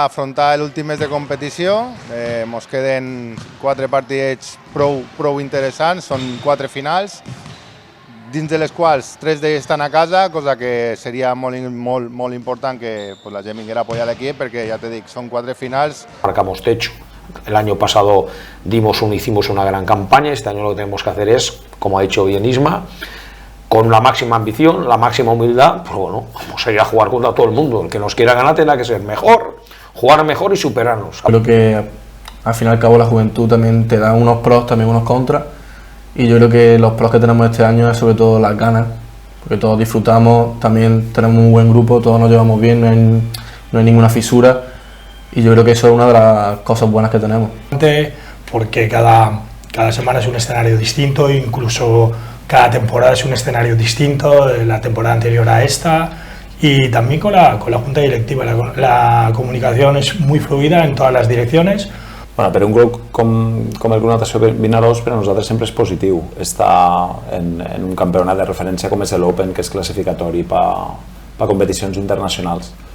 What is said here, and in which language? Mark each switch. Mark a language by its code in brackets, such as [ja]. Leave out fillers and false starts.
[ca] A afrontar l'últim mes de competició, ens queden 4 partits prou interessants, són 4 finals, dins de les quals 3 d'ells estan a casa, cosa que seria molt important que la gent vinguera a apoyar l'equip, perquè ja te dic, son 4 finals. [es] Marcamos techo. El año pasado hicimos una gran campaña, este año lo que tenemos que hacer es, como ha dicho bien Isma, con la máxima ambición, la máxima humildad, pues bueno, vamos a ir a jugar contra todo el mundo. El que nos quiera ganar tendrá que ser mejor, jugar mejor y superarnos. Creo que al fin y al cabo la juventud también te da unos pros, también unos contras. Y yo creo que los pros que tenemos este año es sobre todo las ganas, porque todos disfrutamos, también tenemos un buen grupo, todos nos llevamos bien, no hay ninguna fisura, y yo creo que eso es una de las cosas buenas que tenemos. Porque cada semana es un escenario distinto, incluso cada temporada es un escenario distinto, la temporada anterior a esta, y también con la junta directiva, la comunicación es muy fluida en todas las direcciones. [ca] Bueno, per un grup com el Grup Natació Vinaròs, per a nosaltres sempre és positiu estar en un campionat de referència com és l'Open, que és classificatori per a competicions internacionals.